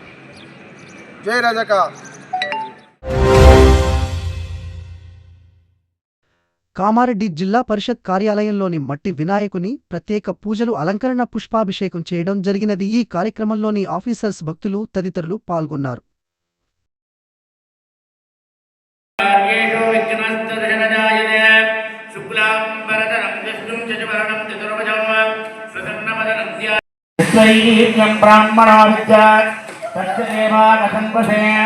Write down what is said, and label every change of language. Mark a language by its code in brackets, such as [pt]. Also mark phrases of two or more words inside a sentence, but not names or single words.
[te] జై రజక. కామారెడ్డి జిల్లా పరిషత్ కార్యాలయంలోని మట్టి వినాయకుని ప్రత్యేక పూజలు, అలంకరణ, పుష్పాభిషేకం చేయడం జరిగినది. ఈ కార్యక్రమంలోని ఆఫీసర్స్, భక్తులు తదితరులు పాల్గొన్నారు. [sa] विघ्नस्तु शुक्लांबरधरं विष्णुं शशिवर्णं चतुर्भुजं प्रसन्नवदनं ध्यायामि ब्राह्मणो विद्यात् तस्य देवागसंपसे